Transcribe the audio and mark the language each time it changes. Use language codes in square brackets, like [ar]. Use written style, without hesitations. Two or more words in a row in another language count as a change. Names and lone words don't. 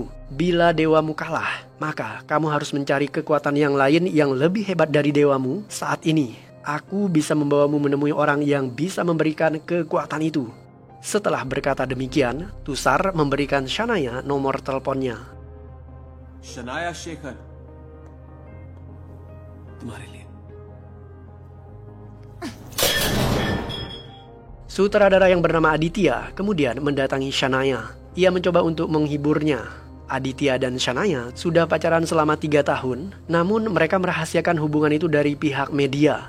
[id] Bila dewamu kalah, maka kamu harus mencari kekuatan yang lain yang lebih hebat dari dewamu. Saat ini, aku bisa membawamu menemui orang yang bisa memberikan kekuatan itu." Setelah berkata demikian, Tushar memberikan Shanaya nomor teleponnya. [hi] Shanaya Shekhar. तुम्हारे लिए. [id] Sutradara yang bernama Aditya kemudian mendatangi Shanaya. Ia mencoba untuk menghiburnya. Aditya dan Shanaya sudah pacaran selama 3 tahun, namun mereka merahasiakan hubungan itu dari pihak media.